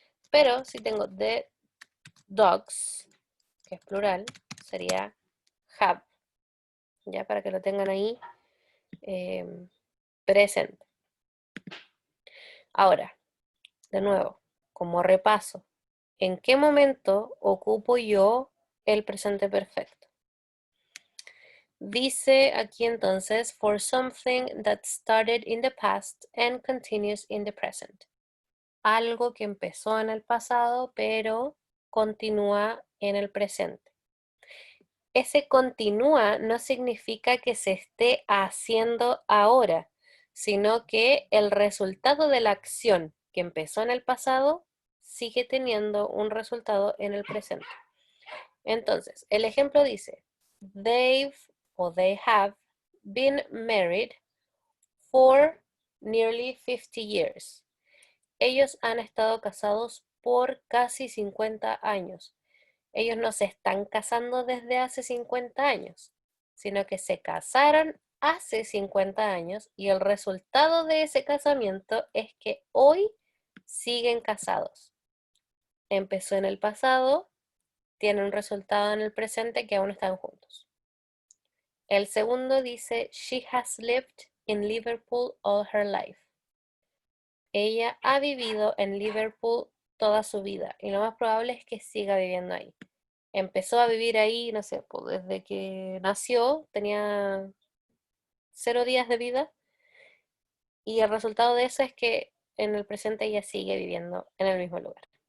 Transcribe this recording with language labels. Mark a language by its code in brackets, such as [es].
[es] Pero si tengo [en] the dogs, [es] que es plural, sería have. Ya para que lo tengan ahí presente. Ahora, de nuevo, como repaso, ¿en qué momento ocupo yo el presente perfecto? Dice aquí entonces, [en] for something that started in the past and continues in the present. [es] Algo que empezó en el pasado, pero continúa en el presente. Ese continúa no significa que se esté haciendo ahora, sino que el resultado de la acción que empezó en el pasado sigue teniendo un resultado en el presente. Entonces, el ejemplo dice, [en] they have been married for nearly 50 years. [es] Ellos han estado casados por casi 50 años. Ellos no se están casando desde hace 50 años, sino que se casaron hace 50 años y el resultado de ese casamiento es que hoy siguen casados. Empezó en el pasado, tiene un resultado en el presente que aún están juntos. El segundo dice, [en] she has lived in Liverpool all her life. [es] Ella ha vivido en Liverpool toda su vida y lo más probable es que siga viviendo ahí. Empezó a vivir ahí, no sé, pues desde que nació, tenía 0 días de vida y el resultado de eso es que en el presente ella sigue viviendo en el mismo lugar.